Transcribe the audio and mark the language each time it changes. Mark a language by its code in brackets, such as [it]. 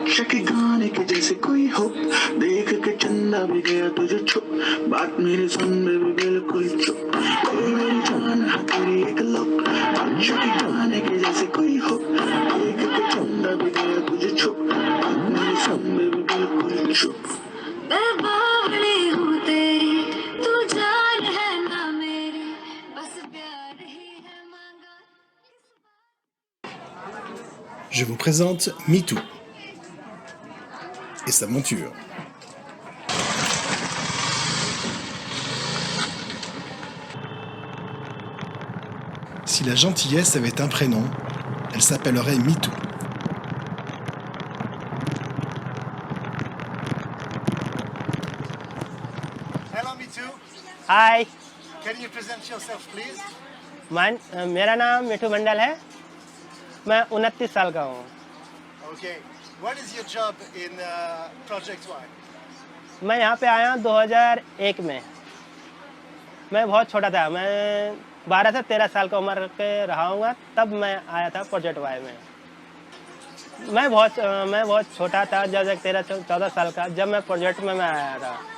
[hi] के गाने के जैसे कोई हो देख के चंदा भी गया तुझे छुप बात मेरी सुन में भी बिल्कुल चुप मेरी जान तेरी एक लुक बादशाह के गाने के जैसे कोई हो देख के चंदा भी गया तुझे छुप बात मेरी सुन में भी बिल्कुल चुप मैं बावली हूँ तेरी तू जान है ना मेरी बस प्यार ही है मांगा। [fr] Je vous présente MeToo et sa monture. Si la gentillesse avait un prénom, elle s'appellerait MeToo. [en] Hello, MeToo. Hi Can you present yourself, please? [hi] मेरा नाम मिठू मंडल है। मैं 29 साल का हूँ। [en] Okay. What is your job in Project Y? [hi] मैं यहाँ पे आया 2001 में। मैं बहुत छोटा था, मैं 12 से 13 साल का उम्र के रहा हूँगा, तब मैं आया था प्रोजेक्ट वाई में। मैं बहुत छोटा था, जब 13-14 साल का, जब मैं प्रोजेक्ट में मैं आया था।